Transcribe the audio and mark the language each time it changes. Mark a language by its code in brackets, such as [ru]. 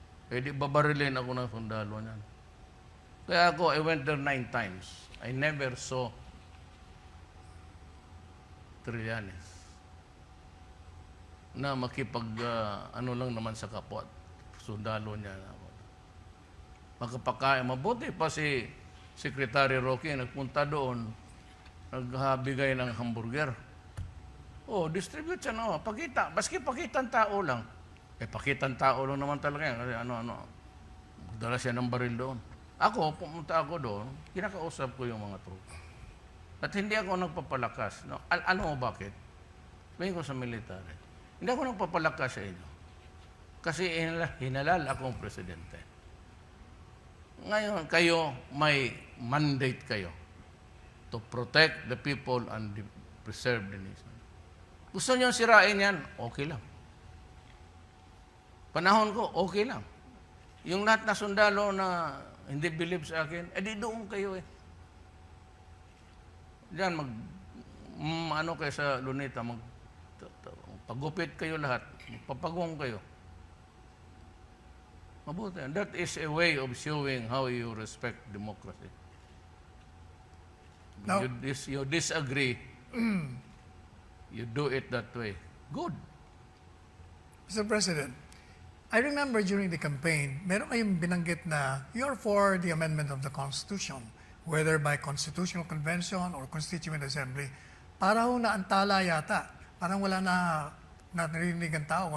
[tl] Di babarilin ako ng sundalo niyan. Kaya ako, [en] I went there 9 times. I never saw [tl] Trillanes na makipag ano lang naman sa kapwa. Sundalo niya. Magkapakain. Mabuti pa si Secretary Roque nagpunta doon, nagbigay ng hamburger. Distribute siya na. Pakita. Baski pakitang tao lang. Pakitang tao lang naman talaga yan. Kasi magdala siya ng baril doon. Ako, pumunta ako doon, kinakausap ko yung mga tropa. At hindi ako nagpapalakas. No? Ano mo bakit? Sabihin ko sa military. Hindi ako nagpapalakas sa inyo. Kasi hinalal akong presidente. Ngayon, kayo, may [en] mandate kayo to protect the people and preserve the nation. [tl] Gusto niyo sirain yan, okay lang. Panahon ko, okay lang. Yung lahat na sundalo na hindi believe sa akin, di doon kayo eh. Diyan, ano kayo sa Luneta, pagupit kayo lahat, papagong kayo. Mabuti. [en] And that is a way of showing how you respect democracy. Now- You disagree, you do it that way. Good. Mr. President, I remember during the campaign, [tl] meron kayong binanggit na [en] you're for the amendment of the Constitution, whether by Constitutional Convention or Constituent Assembly. [tl] Para ho naantala yata. Parang wala na narinig ang tao.